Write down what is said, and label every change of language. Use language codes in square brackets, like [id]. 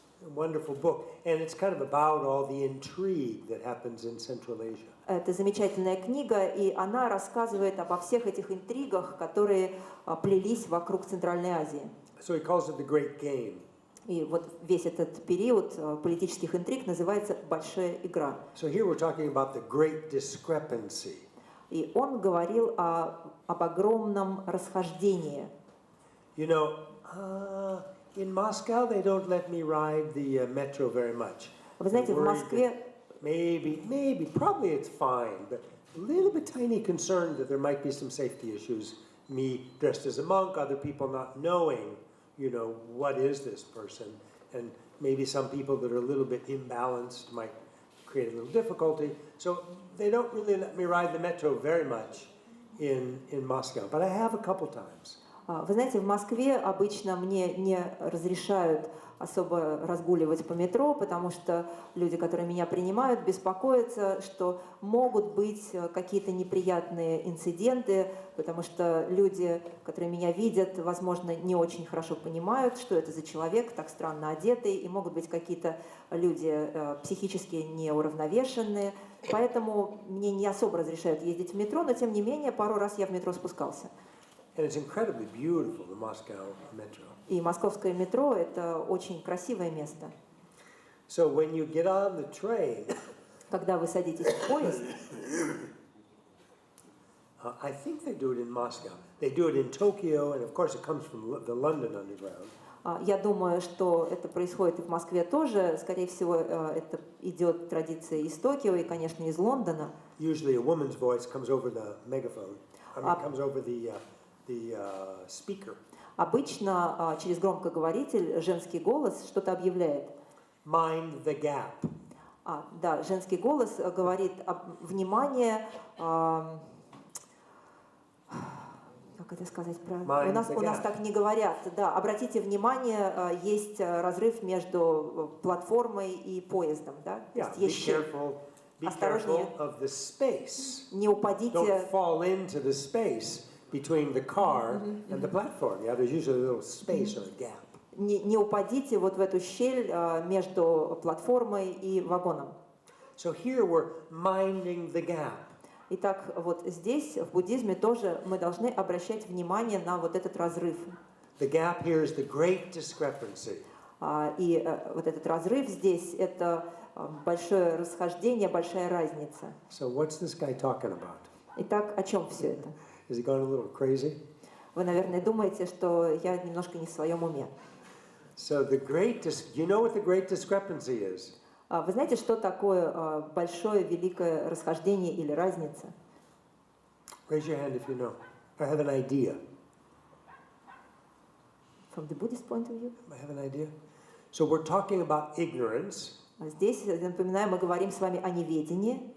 [en] A wonderful book, and it's kind of about all the intrigue that happens in Central Asia. [ru] Это замечательная книга, и она рассказывает обо всех этих интригах, которые плелись вокруг Центральной Азии. [en] So he calls it the Great Game. [ru] И вот весь этот период политических интриг называется «Большая игра». [en] So here we're talking about the great discrepancy. [ru] И он говорил об огромном расхождении. [en] You know, in Moscow they don't let me ride the metro very much. [ru] Вы знаете, в Москве [en] probably it's fine, but a little bit tiny concerned that there might be some safety issues. Me dressed as a monk, other people not knowing, you know, what is this person, and maybe some people that are a little bit imbalanced might create a little difficulty. So they don't really let me ride the metro very much in Moscow, but I have a couple times. [ru] Вы знаете, в Москве обычно мне не разрешают особо разгуливать по метро, потому что люди, которые меня принимают, беспокоятся, что могут быть какие-то неприятные инциденты, потому что люди, которые меня видят, возможно, не очень хорошо понимают, что это за человек, так странно одетый, и могут быть какие-то люди психически неуравновешенные. Поэтому мне не особо разрешают ездить в метро, но тем не менее пару раз я в метро спускался. [en] And it's incredibly beautiful, the Moscow metro. [ru] И московское метро – это очень красивое место. [en] So when you get on the train, [ru] когда вы садитесь в поезд, [en] I think they do it in Moscow. They do it in Tokyo, and of course it comes from the London Underground. [ru] Я думаю, что это происходит и в Москве тоже. Скорее всего, это идет традиция из Токио и, конечно, из Лондона. [en] Usually a woman's voice comes over the megaphone. Comes over the speaker. [ru] Обычно через громкоговоритель женский голос что-то объявляет. [en] Mind the gap. [ru] Да, женский голос говорит внимание. Как это сказать правильно? У нас так не говорят. Да, обратите внимание, есть разрыв между платформой и поездом, да? Есть щель. Осторожнее. Не упадите. [en] Don't fall into the space between the car and the platform. Yeah, there's usually a little space or a gap. [ru] Не упадите вот в эту щель между платформой и вагоном. [en] So here we're minding the gap. [ru] Итак, вот здесь, в буддизме, тоже мы должны обращать внимание на вот этот разрыв. [en] The gap here is the great discrepancy. [ru] И вот этот разрыв здесь – это большое расхождение, большая разница. [en] So what's this guy talking about? [ru] Итак, о чем все это? [en] Is he gone a little crazy? [ru] Вы, наверное, думаете, что я немножко не в своем уме. [en] So you know what the great discrepancy is? [ru] Вы знаете, что такое большое, великое расхождение или разница? [en] Raise your hand if you know. I have an idea. From the Buddhist point of view? I have an idea. So we're talking about ignorance. [ru] Здесь, напоминаю, мы говорим с вами о неведении.